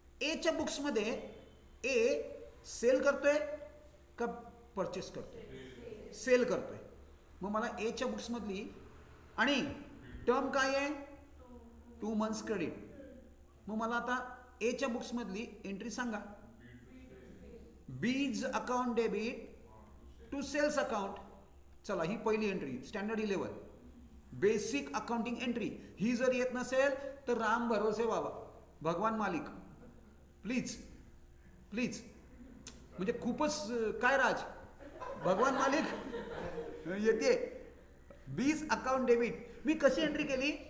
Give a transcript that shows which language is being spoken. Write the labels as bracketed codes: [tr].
[mr] एच्या बुक्समध्ये ए सेल करतोय का परचेस करतोय? सेल करतोय. मग मला एच्या बुक्समधली आणि टर्म काय आहे? 2 months क्रेडिट. मग मला आता एच्या बुक्समधली एंट्री सांगा. [en] B's account debit to sales account. [mr] चला ही पहिली entry standard 11 basic accounting entry. ही जर येत नसेल तर राम भरोसे बाबा, भगवान मालिक, प्लीज प्लीज. म्हणजे खूपच काय राज, भगवान मालिक येते. बीज अकाउंट डेबिट मी कशी एंट्री केली?